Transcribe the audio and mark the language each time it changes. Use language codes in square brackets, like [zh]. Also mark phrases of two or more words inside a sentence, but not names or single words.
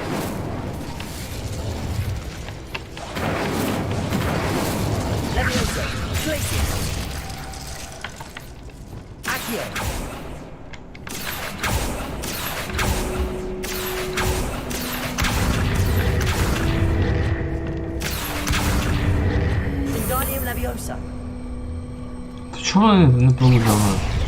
[la] Leviosa. Glacius. Accio. Wingardium Leviosa. [uk] То чого вони не получали?